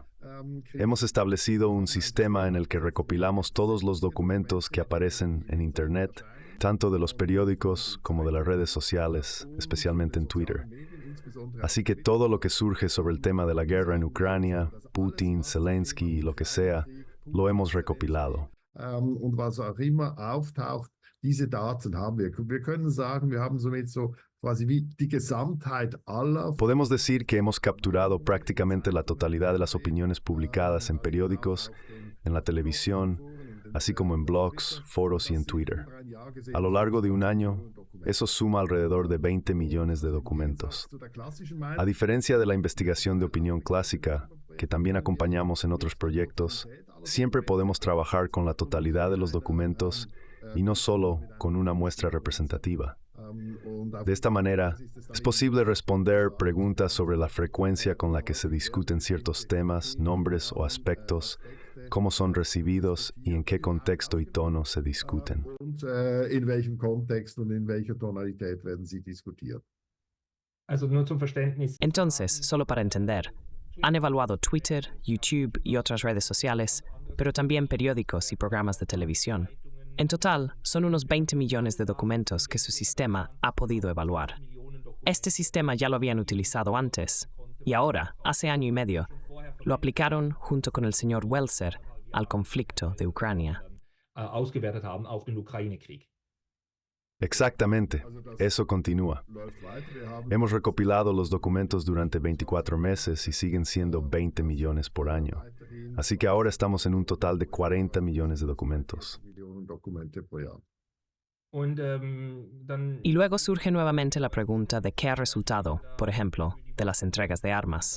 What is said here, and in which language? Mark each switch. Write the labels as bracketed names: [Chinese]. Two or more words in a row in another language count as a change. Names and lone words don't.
[Spanish] Hemos establecido un sistema en el que recopilamos todos los documentos que aparecen en Internet, tanto de los periódicos como de las redes sociales, especialmente en Twitter. Así que todo lo que surge sobre el tema de la guerra en Ucrania, Putin, Zelensky y lo que sea, lo hemos recopilado. [German] Und was auch immer auftaucht, diese Daten haben wir. Wir können sagen, wir haben somit so quasi wie die Gesamtheit aller. [Spanish] Podemos decir que hemos capturado prácticamente la totalidad de las opiniones publicadas en periódicos, en la televisión, así como en blogs, foros y en Twitter. A lo largo de un año, eso suma alrededor de 20 millones de documentos. A diferencia de la investigación de opinión clásica, que también acompañamos en otros proyectos, siempre podemos trabajar con la totalidad de los documentos y no solo con una muestra representativa. De esta manera, es posible responder preguntas sobre la frecuencia con la que se discuten ciertos temas, nombres o aspectos, cómo son recibidos y en qué contexto y tono se discuten. [German] Und in welchem Kontext und in welcher Tonalität werden sie diskutiert. Also nur zum Verständnis. [Spanish] Entonces, solo para entender, han evaluado Twitter, YouTube y otras redes sociales, pero también periódicos y programas de televisión. En total, son unos 20 millones de documentos que su sistema ha podido evaluar. Este sistema ya lo habían utilizado antes, y ahora, hace año y medio, lo aplicaron junto con el señor Welser al conflicto de Ucrania. [German] Ausgewertet haben auf den Ukraine-Krieg. [Spanish] Exactamente, eso continúa. Hemos recopilado los documentos durante 24 meses y siguen siendo 20 millones por año. Así que ahora estamos en un total de 40 millones de documentos. Y luego surge nuevamente la pregunta de qué ha resultado, por ejemplo, de las entregas de armas.